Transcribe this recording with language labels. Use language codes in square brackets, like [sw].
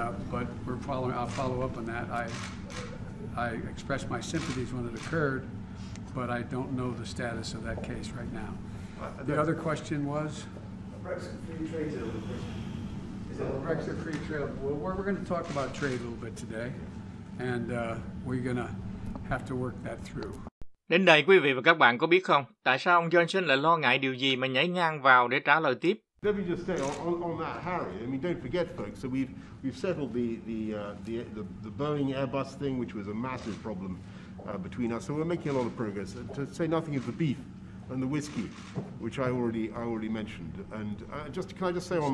[en] But I'll follow up on that. I expressed my sympathies when it occurred, but I don't know the status of that case right now. The other question was? A Brexit free trade deal with Britain. Is it a Brexit free trade? Well, we're going to talk about trade a little bit today, and we're going to have to work that through. [vi] Đến đây quý vị và các bạn có biết không, tại sao ông Johnson lại lo ngại điều gì mà nhảy ngang vào để trả lời tiếp? [en] Let me just say on that, Harry. I mean, don't forget, folks. So we've settled the Boeing Airbus thing, which was a massive problem between us. So we're making a lot of progress. To say nothing of the beef and the whiskey, which I already mentioned. And can I just say on?